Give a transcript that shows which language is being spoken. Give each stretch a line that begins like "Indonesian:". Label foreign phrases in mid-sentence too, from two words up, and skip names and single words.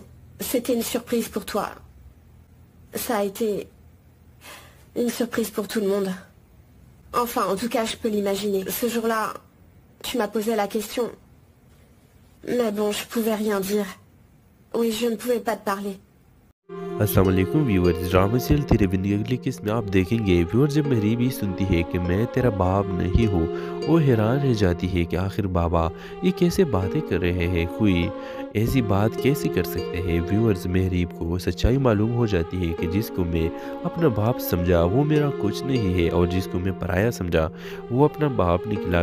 French: C'était une surprise pour toi. Ça a été une surprise pour tout le monde. Enfin, en tout cas, je peux l'imaginer. Ce jour-là, tu m'as posé la question. Mais bon, je pouvais rien dire. Oui, je ne pouvais pas te parler.
Hindi: अस्सलाम वालेकुम व्यूअर्स,
English: drama serial
Hindi: तेरे बिंदी अगली किस्त में आप देखेंगे व्यूअर्स जब महरीब ये सुनती है कि मैं तेरा बाप नहीं हूँ, वो हैरान रह जाती है कि आखिर बाबा ये कैसे बातें कर रहे हैं, कोई ऐसी बात कैसे कर सकते हैं। व्यूअर्स महरीब को सच्चाई मालूम हो जाती है कि जिसको मैं अपना बाप समझा वो मेरा कुछ नहीं है और जिसको मैं पराया समझा वो अपना बाप निकला।